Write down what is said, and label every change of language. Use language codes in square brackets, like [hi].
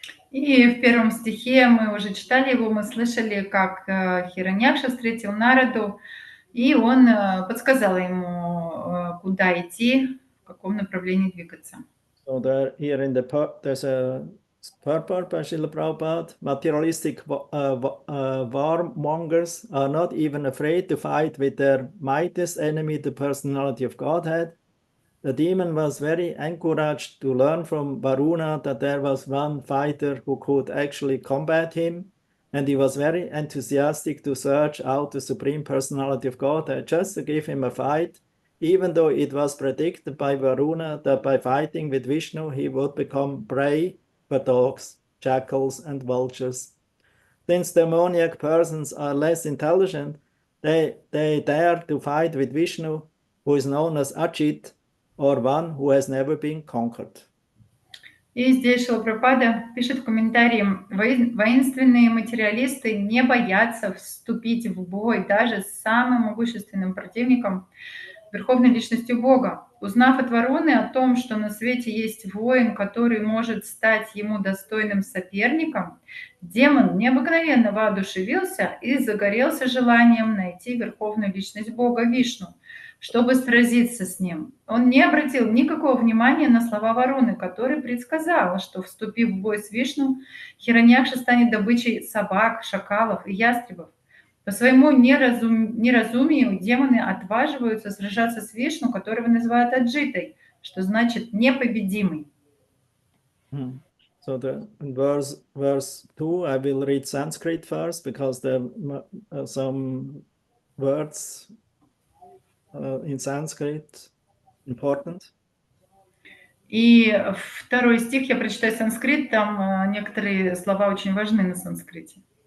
[ru] И в первом стихе мы уже читали его, мы слышали, как Хираньякша встретил Нараду, и он подсказал ему, куда идти, в каком направлении двигаться. [en] So there's a purport by Srila Prabhupada. Materialistic warmongers are not even afraid to fight with their mightiest enemy, the personality of Godhead. The demon was very encouraged to learn from Varuna that there was one fighter who could actually combat him, and he was very enthusiastic to search out the Supreme Personality of Godhead just to give him a fight, even though it was predicted by Varuna that by fighting with Vishnu he would become prey for dogs, jackals, and vultures. Since demoniac persons are less intelligent, they dare to fight with Vishnu, who is known as Ajit, or one who has never been conquered. [ru] И здесь Шрила Прабхупада пишет в комментарии: воинственные материалисты не боятся вступить в бой даже с самым могущественным противником, Верховной Личностью Бога. Узнав от Варуны о том, что на свете есть воин, который может стать ему достойным соперником, демон необыкновенно воодушевился и загорелся желанием найти Верховную Личность Бога Вишну, чтобы сразиться с ним. Он не обратил никакого внимания на слова Варуны, который предсказал, что, вступив в бой с Вишну, Хираньякша станет добычей собак, шакалов и ястребов. По своему неразумию демоны отваживаются сражаться с Вишну, которого называют Аджитой, что значит непобедимый. [en] So the verse 2, I will read Sanskrit first because there are some words in Sanskrit important. [ru] И второй стих я прочитаю санскрит, там некоторые слова очень важны на санскрите.